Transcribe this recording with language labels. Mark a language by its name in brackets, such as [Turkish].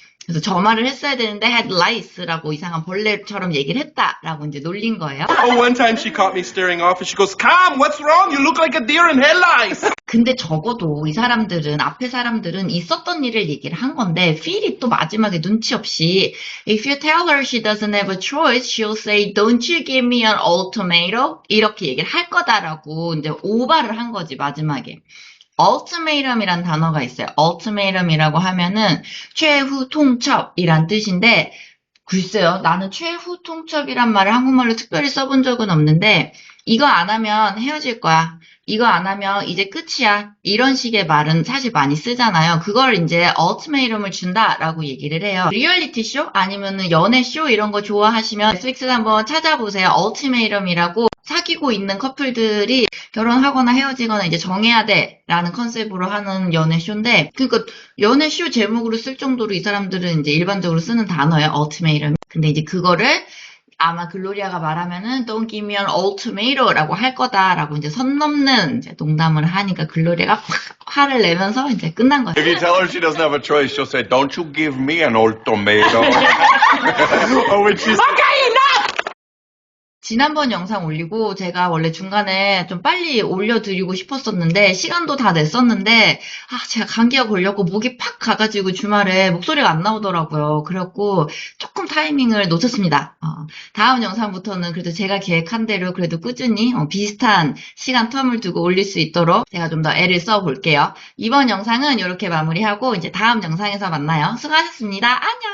[Korean] 그래서 저 말을 했어야 되는데 headlights라고 이상한 벌레처럼 얘기를 했다라고 이제 놀린 거예요. [English] Oh, one time she caught me staring off and she goes, "Come, what's wrong? You look like a deer in headlights." [Korean] 근데 적어도 이 사람들은, 앞에 사람들은 있었던 일을 얘기를 한 건데, 필이 또 마지막에 눈치 없이, [English] If you tell her she doesn't have a choice, she'll say, Don't you give me an ultimatum? [Korean] 이렇게 얘기를 할 거다라고 이제 오바를 한 거지, 마지막에. ultimatum이란 단어가 있어요. ultimatum이라고 하면은 최후 통첩이란 뜻인데, 글쎄요, 나는 최후 통첩이란 말을 한국말로 특별히 써본 적은 없는데, 이거 안 하면 헤어질 거야. 이거 안 하면 이제 끝이야. 이런 식의 말은 사실 많이 쓰잖아요. 그걸 이제 ultimatum을 준다라고 얘기를 해요. 리얼리티 쇼 아니면은 연애 쇼 이런 거 좋아하시면 넷플릭스에 한번 찾아보세요. ultimatum이라고 사귀고 있는 커플들이 결혼하거나 헤어지거나 이제 정해야 돼라는 컨셉으로 하는 연애 쇼인데, 그러니까 연애 쇼 제목으로 쓸 정도로 이 사람들은 이제 일반적으로 쓰는 단어예요. [English] ultimatum. [Korean] 근데 이제 그거를 아마 글로리아가 말하면은 [English] Don't give me an ultimatum [Korean] 라고 할 거다라고 이제 선 넘는 이제 농담을 하니까 글로리아가 확 화를 내면서 이제 끝난 거예요. [English] If you tell her she doesn't have a choice, she'll say, "Don't you give me an ultimatum." Oh, when she's [Korean] 지난번 영상 올리고 제가 원래 중간에 좀 빨리 올려드리고 싶었었는데 시간도 다 냈었는데 제가 감기가 걸렸고 목이 팍 가가지고 주말에 목소리가 안 나오더라고요. 그래갖고 조금 타이밍을 놓쳤습니다. 다음 영상부터는 그래도 제가 계획한 대로 그래도 꾸준히 비슷한 시간 텀을 두고 올릴 수 있도록 제가 좀 더 애를 써볼게요. 이번 영상은 이렇게 마무리하고 이제 다음 영상에서 만나요. 수고하셨습니다. 안녕!